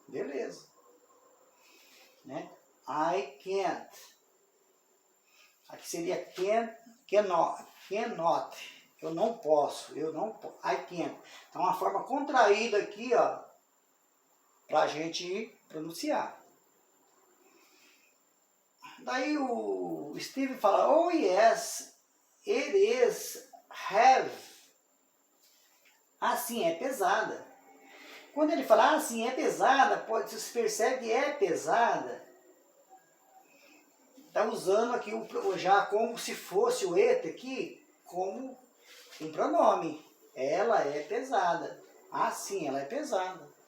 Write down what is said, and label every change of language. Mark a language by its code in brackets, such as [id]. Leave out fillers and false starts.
[pt] Beleza. Né? [en] I can't. [pt] Aqui seria cannot. Eu não posso. [en] I can't. [pt] Então, uma forma contraída aqui, ó, para a gente pronunciar. Daí o Steve fala, [en] oh yes, it is heavy. [pt] Assim, é pesada. Quando ele fala assim, é pesada, se percebe que é pesada. Está usando aqui já como se fosse o et aqui, como um pronome. Ela é pesada. Assim, ela é pesada.